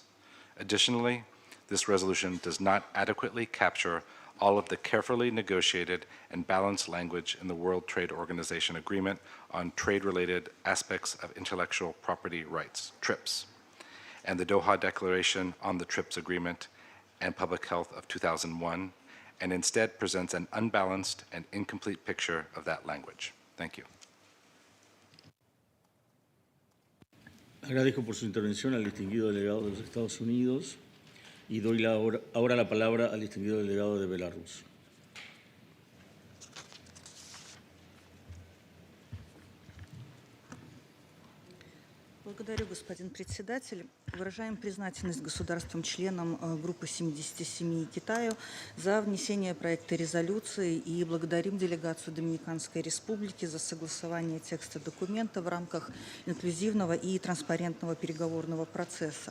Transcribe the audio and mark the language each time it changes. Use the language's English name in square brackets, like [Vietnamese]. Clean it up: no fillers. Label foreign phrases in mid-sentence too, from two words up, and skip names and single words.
[English] Additionally, this resolution does not adequately capture all of the carefully negotiated and balanced language in the World Trade Organization Agreement on trade-related aspects of intellectual property rights, TRIPS, and the Doha Declaration on the TRIPS Agreement and Public Health of 2001, and instead presents an unbalanced and incomplete picture of that language. Thank you. [Spanish] Agradezco por su intervención al distinguido delegado de los Estados Unidos y doy ahora la palabra al distinguido delegado de Belarus. [Russian] Благодарю, господин председатель. Выражаем признательность государствам-членам группы 77 и Китаю за внесение проекта резолюции и благодарим делегацию Доминиканской Республики за согласование текста документа в рамках инклюзивного и транспарентного переговорного процесса.